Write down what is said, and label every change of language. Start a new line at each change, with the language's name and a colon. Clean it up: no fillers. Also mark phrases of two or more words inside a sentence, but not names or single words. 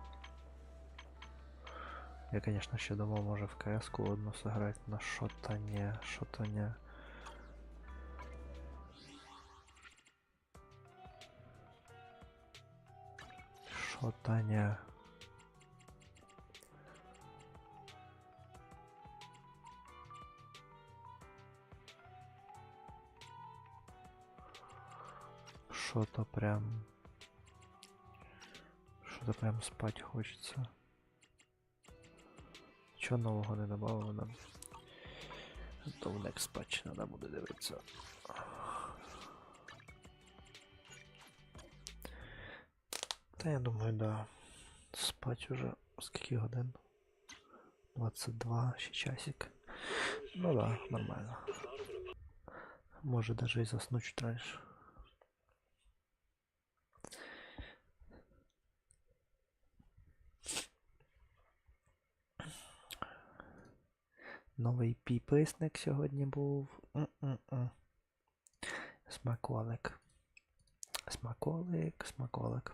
Russian: Я, конечно,
Ukrainian: ще думав, може
Russian: в КС-ку одну сыграть, но что-то не, что-то не. Что-то не. Что-то прям спать хочется.
Ukrainian: Чого нового не добавили нам? То в
English: Next Patch
Ukrainian: треба буде дивитися. Та я думаю, да.
Russian: Спать уже
Ukrainian: скільки годин? 22, ще часик. Ну да, нормально.
Russian: Може даже і заснуть чуть раньше.
Ukrainian: Новий підписник сьогодні був. Смаколик. Смаколик.